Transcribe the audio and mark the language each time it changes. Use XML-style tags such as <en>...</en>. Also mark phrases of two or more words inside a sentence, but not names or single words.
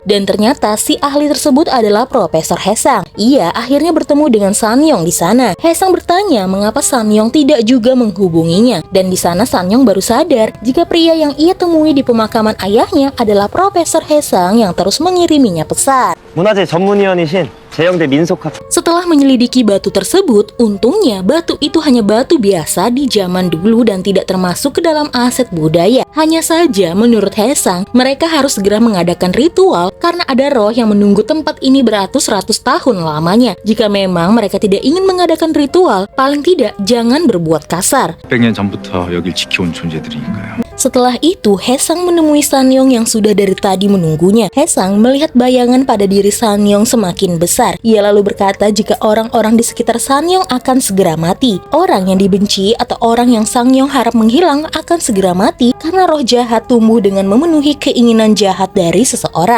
<id>Dan ternyata si ahli tersebut adalah Profesor Hae-sang. Ia akhirnya bertemu dengan Sanyong di sana. Hae-sang bertanya mengapa Sanyong tidak juga menghubunginya. Dan di sana Sanyong baru sadar jika pria yang ia temui di pemakaman ayahnya adalah Profesor Hae-sang yang terus mengiriminya pesan.</id> <ko>문화재 전문위원이신 재영대 민속학.</ko> <id>Setelah menyelidiki batu tersebut, untungnya batu itu hanya batu biasa di zaman dulu dan tidak termasuk ke dalam aset budaya. Hanya saja menurut Hae-sang, mereka harus segera mengadakan ritual karena ada roh yang menunggu tempat ini beratus-ratus tahun lamanya. Jika memang mereka tidak ingin mengadakan ritual, paling tidak jangan berbuat kasar.</id> <ko>100년 전부터 여길 지켜온 존재들이니까요.</ko> <id>Setelah itu, Hae-sang menemui Sanyong yang sudah dari tadi menunggunya. Hae-sang melihat bayangan pada diri Sanyong semakin besar. Ia lalu berkata jika orang-orang di sekitar Sanyong akan segera mati. Orang yang dibenci atau orang yang Sanyong harap menghilang akan segera mati karena roh jahat tumbuh dengan memenuhi keinginan jahat dari seseorang.</id>